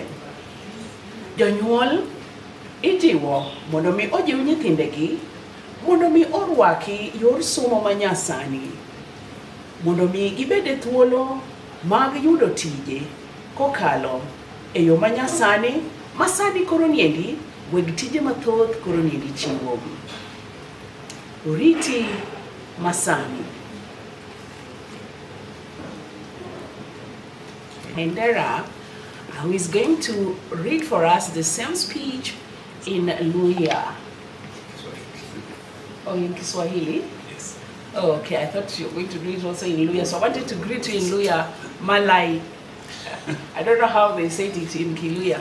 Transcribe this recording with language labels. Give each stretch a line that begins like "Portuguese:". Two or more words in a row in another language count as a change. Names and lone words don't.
Luo (Kenya and Tanzania): Jonyuol ijiwo mondo mi ojiw nyithindegi mondo mi orwaki yor somo manyasani, mondo mi gibede thuolo mag yudo tije kokalo e yo manyasani masani koro niendi weg tije mathoth koro niendi chiwo. Oriti masani. Hendera,
English: who is going to read for us the same speech in Luya. Oh, in Kiswahili? Yes. Oh, okay, I thought you were going to do it also in Luya. So I wanted to greet you in Luya, Malay. I don't know how they say it in Kiluya.